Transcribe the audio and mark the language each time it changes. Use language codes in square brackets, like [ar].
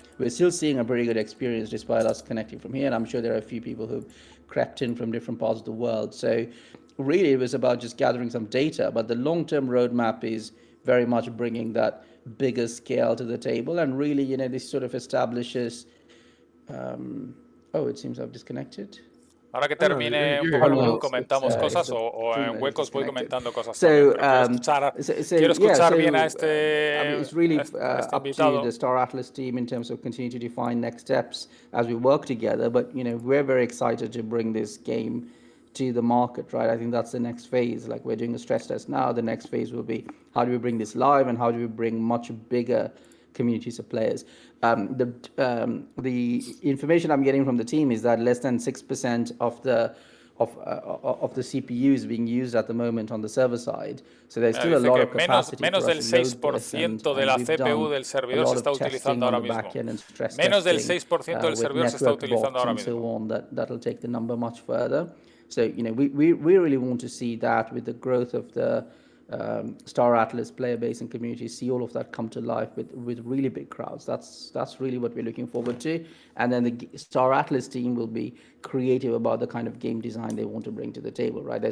[en] We're still seeing a very good experience despite us connecting from here, and I'm sure there are a few people who've crept in from different parts of the world. So really it was about just gathering some data, but the long-term roadmap is very much bringing that bigger scale to the table, and really this sort of establishes it seems I've disconnected. [es] Ahora que termine un poco el bug, comentamos cosas o en huecos voy comentando cosas también. Pero quiero escuchar bien a este, [en] it's really [es] a este [en] up [es] invitado. [en] to the StarAtlas team in terms of continuing to define next steps as we work together. But we're very excited to bring this game to the market, right? I think that's the next phase. Like, we're doing a stress test now. The next phase will be, how do we bring this live, and how do we bring much bigger communities of players? The information I'm getting from the team is that less than 6% of the CPUs being used at the moment on the server side. So there's still a lot of capacity. [es] Menos del 6% de la CPU del servidor se está utilizando ahora mismo. Menos del 6% del servidor se está utilizando ahora mismo. [en] That'll take the number much further. So we really want to see that with the growth of the StarAtlas player base and community, see all of that come to life with really big crowds. That's really what we're looking forward to. And then the StarAtlas team will be creative about the kind of game design they want to bring to the table, right?